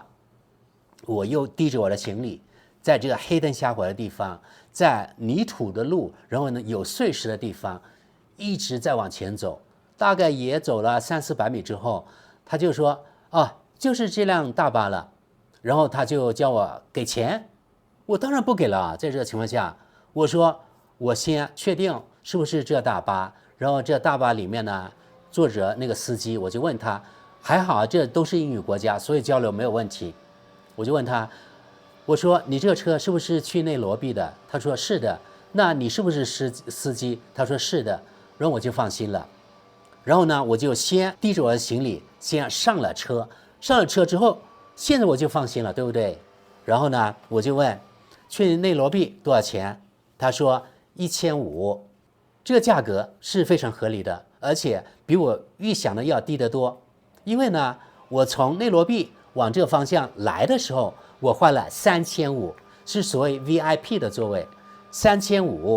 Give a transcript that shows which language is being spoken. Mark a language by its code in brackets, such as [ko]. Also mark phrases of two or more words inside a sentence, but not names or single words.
[zh] 我又提着我的行李，在這個黑燈瞎火的地方，在泥土的路，然後呢有碎石的地方，一直在往前走，大概也走了300、400米之後，他就說就是這輛大巴了。然後他就叫我給錢，我當然不給了。在這個情況下，我說我先確定是不是這大巴。然後這大巴裡面呢坐着那個司機，我就問他，還好這都是英語國家，所以交流沒有問題。我就問他，我說你這個車是不是去內羅畢的？他說是的。那你是不是司機？他說是的。然後我就放心了。然後呢，我就先提着我的行李先上了車。上了車之後，現在我就放心了，對不對？然後呢，我就問去內羅畢多少錢？他說1500，這個價格是非常合理的，而且比我預想的要低得多。因為呢，我從內羅畢往這個方向來的時候，我換了3500，是所謂 VIP 的座位，3500。